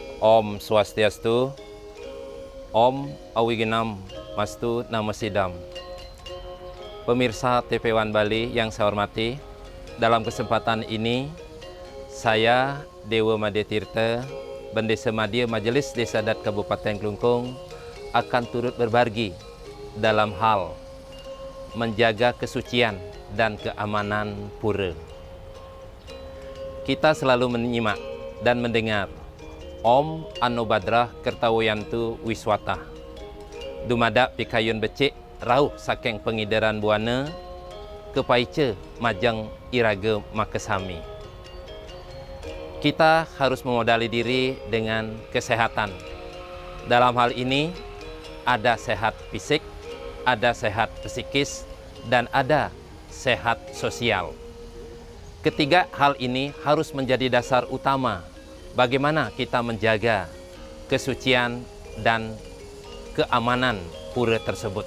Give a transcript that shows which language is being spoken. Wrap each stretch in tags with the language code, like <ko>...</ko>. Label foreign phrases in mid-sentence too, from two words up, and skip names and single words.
<sa>Om Swastiastu, Om Awiginam Mastu Namasidam.</sa> <id>Pemirsa TV One Bali yang saya hormati, dalam kesempatan ini saya Dewa Madya Tirta, Bendesa Madya Majelis Desa Adat Kabupaten Klungkung akan turut berbagi dalam hal menjaga kesucian dan keamanan pura. Kita selalu menyimak dan mendengar</id> <sa>Om Anobadrah Kertawayantu Wiswata.</sa> <ban>Dumadak pikayun becik rauh saking pengidaran buana kepaice majang iraga makasami.</ban> <id>Kita harus memodali diri dengan kesehatan. Dalam hal ini ada sehat fisik, ada sehat psikis, dan ada sehat sosial. Ketiga hal ini harus menjadi dasar utama bagaimana kita menjaga kesucian dan keamanan pura tersebut.</id>